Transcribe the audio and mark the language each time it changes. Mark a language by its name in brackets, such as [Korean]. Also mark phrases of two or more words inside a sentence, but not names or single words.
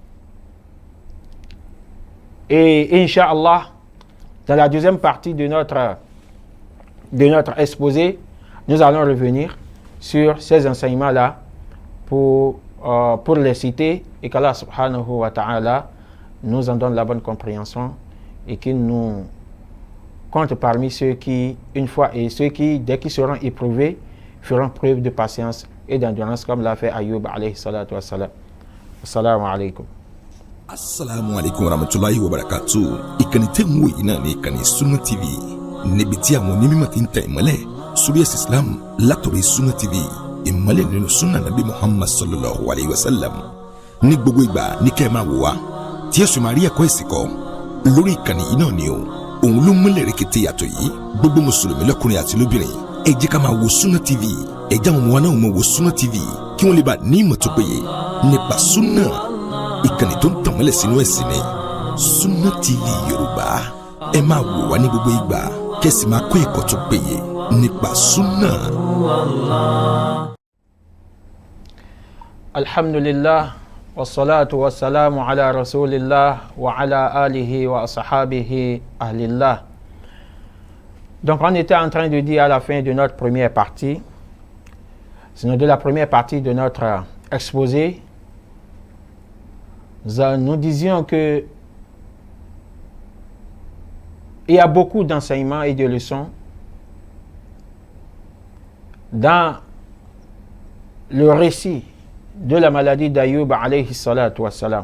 [French] Et Inch'Allah, dans la deuxième partie de notre exposé, nous allons revenir sur ces enseignements-là pour les citer et qu'Allah [Arabic] سبحانه وتعالى [French] nous en donne la bonne compréhension et qu'il nous compte parmi ceux qui, une fois, et ceux qui, dès qu'ils seront éprouvés, feront preuve de patience et d'endurance comme l'a fait Ayyub [Arabic] عليه الصلاة والسلام. السلام عليكم. السلام عليكم ورحمة الله وبركاته. [Yoruba] Ìkànnì tẹ́ ń wò yìí náà ní ìkànnì Sunna TV. Níbi tí àwọn onímọ̀ ti ń tẹ ìmọ́lẹ̀ sórí ẹ̀sìn Islam látòrí Sunna TV. Ìmọ́lẹ̀ nínú Sunna Nabi Muhammad [Arabic] صلى الله عليه وسلم. [Yoruba] Ní gbogbo ìgbà ní kẹ́ ẹ máa wò wá. Tí ẹ sì máa rí ẹ̀kọ́ ẹ̀sìn kọ́ lórí ìkànnì yìí náà ni o. Òun ló múlẹ̀ rẹ̀kẹ̀tẹ̀ yàtọ̀ yìí. Gbogbo mùsùlùmí lọ́kùnrin àti lóbìnrin. Ẹ jẹ́ ká máa wo Sunna TV. Ẹ jẹ́ àwọn ọmọ wa náà máa wo Sunna TV kí wọ́n lè bá ní ìmọ̀ tó péye nípa Sunna. Ìkànnì tó ń tàn mọ́lẹ̀ sínú ẹ̀sìn ni Sunna TV Yorùbá. Ẹ máa wò wá ní gbogbo ìgbà kẹ́sì máa kó ẹ̀kọ́ tó péye nípa Sunna. [Arabic] الحمد لله والصلاة والسلام على رسول الله وعلى آله وأصحابه أهل الله. [French] Donc on était en train de dire à la fin de notre première partie, sinon de la première partie de notre exposé, nous disions que il y a beaucoup d'enseignements et de leçons dans le récit de la maladie d'Ayyub [Arabic] عليه الصلاة والسلام.